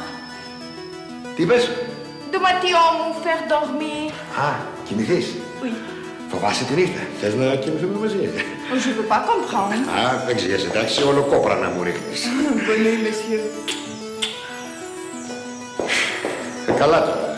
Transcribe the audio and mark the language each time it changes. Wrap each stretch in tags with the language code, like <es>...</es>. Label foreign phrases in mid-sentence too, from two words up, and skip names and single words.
<el>Τι είπες? Δωμάτιό μου,</el> <fr>faire dormir.</fr> <el>Α, κοιμηθείς?</el> <fr>Oui.</fr> <el>Φοβάσαι τη νύχτα? Θες να κοιμηθούμε μαζί?</el> <fr>Je peux pas comprendre.</fr> <el>Α, δεν ξέρεις, εντάξει, όλο κόπρα να μου ρίχνεις.</el> <fr>Bonne nuit, monsieur.</fr> <el>Καλά τώρα.</el>